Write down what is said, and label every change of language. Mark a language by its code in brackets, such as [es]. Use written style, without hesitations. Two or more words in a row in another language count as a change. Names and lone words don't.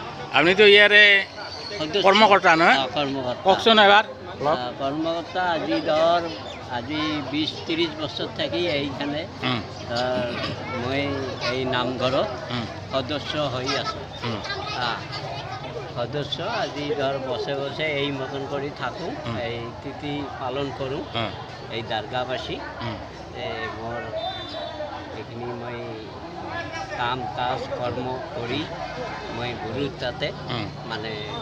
[as] আপনি তো ইয়ারে কর্মকর্তা নহয় কর্মকর্তা কওকচোন এবাৰ কর্মকর্তা আজি 20-30 বছর থাকি এইখানে মই এই নামঘৰত সদস্য হয়ে আছো সদস্য আজি বছৰে বছৰে এই মতন কৰি থাকোঁ এই তিথি পালন কৰোঁ এই দাৰ্গাবাসী মোৰ এইখিনি মই কাম কাজ কৰ্ম কৰি মই গুৰুৰ তাতে মানে